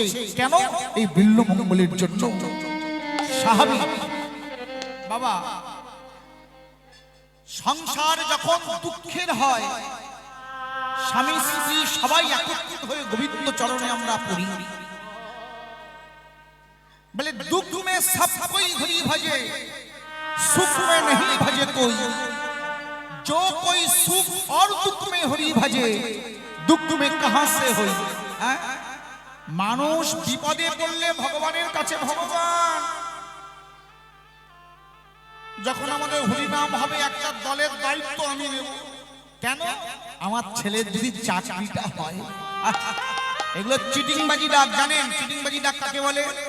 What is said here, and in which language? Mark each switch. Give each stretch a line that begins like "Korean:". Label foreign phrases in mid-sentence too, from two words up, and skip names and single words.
Bangla: কেন? এই বিল্লমঙ্গলের জন্য। স্বাভাবিক বাবা, সংসার যখন দুঃখের হয়, স্বামী স্ত্রী সবাই একত্রিত হয়ে গোবিন্দ চরণে আমরা পড়ি, বলে
Hindi: दुख में सब कोई हरि भजे, सुख में नहीं भजे कोई, जो कोई सुख और दुख में हरि भजे, दुख में कहां से होई।
Bangla: মানুষ বিপদে পড়লে ভগবানের কাছে ভগবান, যখন আমাদের হরিনাম হবে একটা দলের দায়িত্ব আমি নেব। কেন? আমার ছেলের যদি চাকরিটা হয়। এগুলো চিটিংবাজি ডাক, জানেন চিটিংবাজি ডাক কাকে বলে?